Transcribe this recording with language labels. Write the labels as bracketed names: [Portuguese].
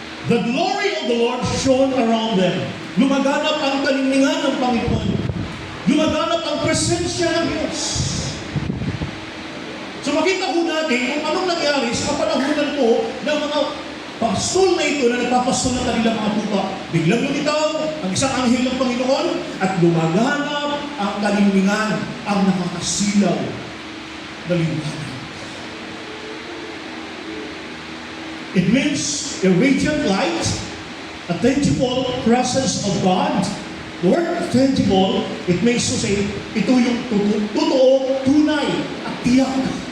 [English] The glory of the Lord shone around them. [Filipino] Lumaganap ang kalingningan ng Panginoon. Lumaganap ang presensya ng Diyos. So makita po natin kung anong nangyari sa kapanahunan po ng mga pastol na ito na nagpapastol ng kanilang mga tupa. Biglang lumitaw ang isang anghel ng Panginoon at lumaganap ang kalingningan, ang nakakasilaw na liwanag. [English] It means a radiant light, a tangible presence of God. The word tangible, it means to say, [Filipino] ito yung totoo, tunay, at tiyak.